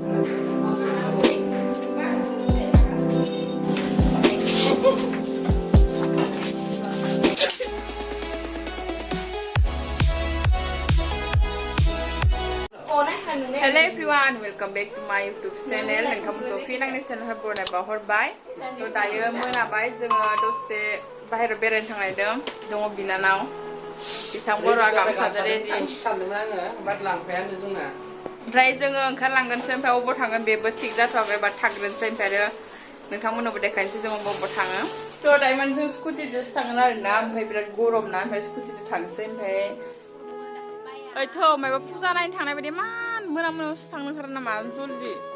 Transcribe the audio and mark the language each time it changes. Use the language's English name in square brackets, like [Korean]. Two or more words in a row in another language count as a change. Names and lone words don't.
[English] Hello everyone, welcome back to my YouTube channel. [Bodo] नोंथांमोनखौ फिन आंनि चेनेलखौ बरायना हरबाय। थ' दायो मोनाबाय जोङो दसे बाहेरायाव बेरायनो थांनायदों दङ बिनानाव बिथां बर'आ गामसाजों रेडि सानदोंमोन आङो बाट लांफायानो जोंना ओमफ्राय जोङो ओंखारलांगोनसो ओमफ्राय अबाव थांगोन बेबो थिग जाथ'वाखै बाट थांग्रोनोसै ओमफ्राय आरो नोंथांमोननोबो देखायनोसै जों अबाव थाङो थ' दायो जों स्कुटिजोंसो थांगोन आरोना ओमफ्राय बिराद गरम ना ओमफ्राय स्कुटिजों थांसै ओमफ्राय ओइथ' माबा फुजा नायनो थांनाय बायदि मान मोनायावसो थांनो ओंखारो नामा जल्दि